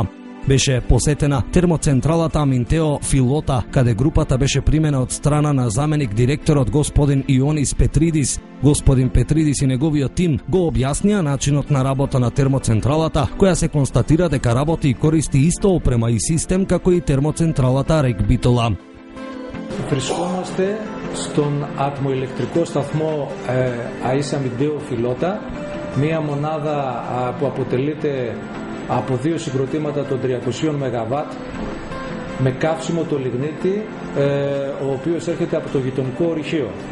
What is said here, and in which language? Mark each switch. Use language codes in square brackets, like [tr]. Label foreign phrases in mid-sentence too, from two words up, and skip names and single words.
[mk] Беше посетена термоцентралата Аминтео Филота, каде групата беше примена од страна на заменик директорот господин Ионис Петридис. Господин Петридис и неговиот тим го објаснија начинот на работа на термоцентралата, која се констатира дека работи и користи исто опрема и систем како и термоцентралата рек Битола. [el] Βρισκόμαστε στον ατμοηλεκτρικό σταθμό ΑΕΣ Αμιντέο Φιλότα, μία μονάδα που αποτελείται από 2 συγκροτήματα των 300 ΜΒ με καύσιμο το λιγνίτη, ο οποίος έρχεται από το γειτονικό ορυχείο.